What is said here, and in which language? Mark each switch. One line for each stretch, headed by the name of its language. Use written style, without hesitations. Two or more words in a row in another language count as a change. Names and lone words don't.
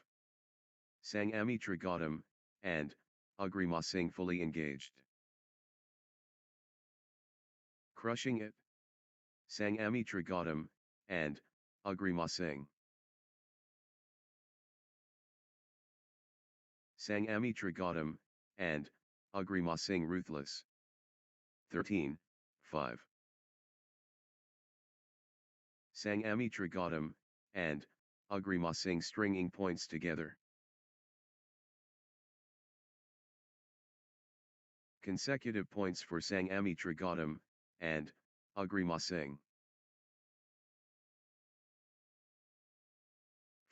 English: Sangami Trigatam, and Agrima Singh fully engaged. Crushing it. Sangami Trigatam, and Agrima Singh. Sangami Trigatam, and Agrima Singh ruthless. 13, 5. Sangami Trigatam, and Agrima Singh stringing points together. Consecutive points for Sangami Trigatam, and Agrima Singh.